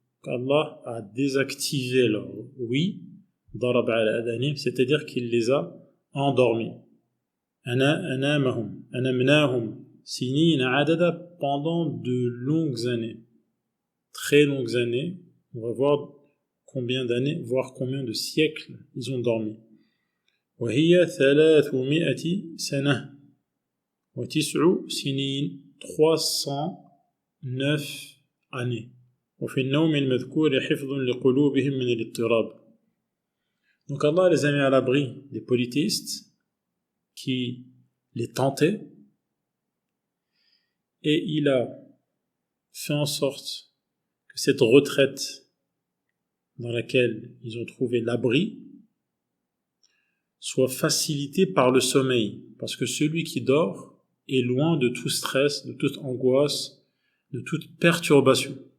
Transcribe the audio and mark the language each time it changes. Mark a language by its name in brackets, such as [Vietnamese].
[French] Allah a désactivé leur ouïe, [Arabic] darab ala adanim, [French] c'est-à-dire qu'il les a endormis. [Arabic] Anamnahum sinina adada, [French] pendant de longues années, très longues années. On va voir combien d'années, voire combien de siècles ils ont dormi. [Arabic] وهي 300 سنة وتسع سنين, [French] 309 années. [Arabic] وفي النوم المذكور حفظ لقلوبهم من الاضطراب. [French] Donc Allah les a mis à l'abri des polythéistes qui les tentaient, et il a fait en sorte que cette retraite dans laquelle ils ont trouvé l'abri soit facilitée par le sommeil, parce que celui qui dort est loin de tout stress, de toute angoisse, de toute perturbation.